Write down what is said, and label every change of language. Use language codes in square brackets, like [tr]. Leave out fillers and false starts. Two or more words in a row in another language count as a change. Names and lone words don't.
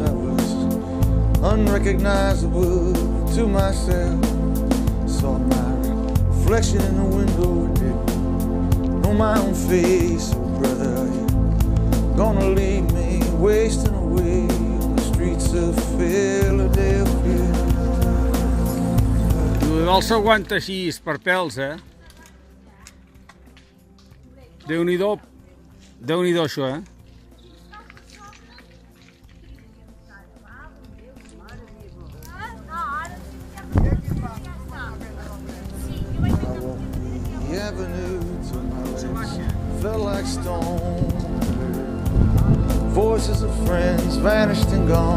[en] I was unrecognizable to myself. Saw my reflection in the window, didn't know my own face. Oh brother, are you gonna leave me wasting away on the streets of Philadelphia? [ca] El s'aguanta així, per pèls, eh? Déu-n'hi-do. Déu-n'hi-do, això, eh? [en] The avenue to my legs felt like stone. Voices of friends vanished and gone.